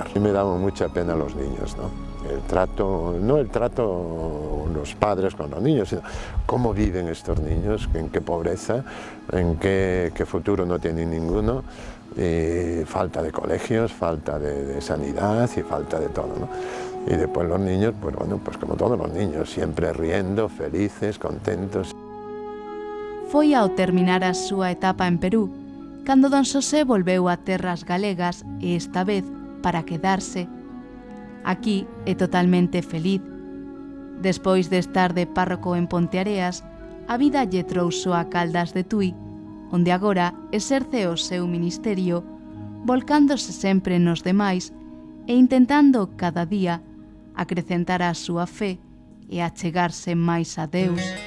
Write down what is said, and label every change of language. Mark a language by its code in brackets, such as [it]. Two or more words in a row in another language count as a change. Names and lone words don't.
[es] Y me daban mucha pena los niños, ¿no? El trato, no el trato los padres con los niños, sino cómo viven estos niños, en qué pobreza, en qué futuro no tienen ninguno, y falta de colegios, falta de sanidad y falta de todo, ¿no? Y después los niños, pues bueno, pues como todos los niños, siempre riendo, felices, contentos. [gl] Foi ao terminar a súa etapa en Perú, cando don Xosé volveu a terras galegas e esta vez para quedarse. Aquí é totalmente feliz. Despois de estar de párroco en Ponteareas, a vida lle trouxo a Caldas de Tui, onde agora exerce o seu ministerio, volcándose sempre nos demais e intentando cada día acrecentar a súa fe e achegarse máis a Deus.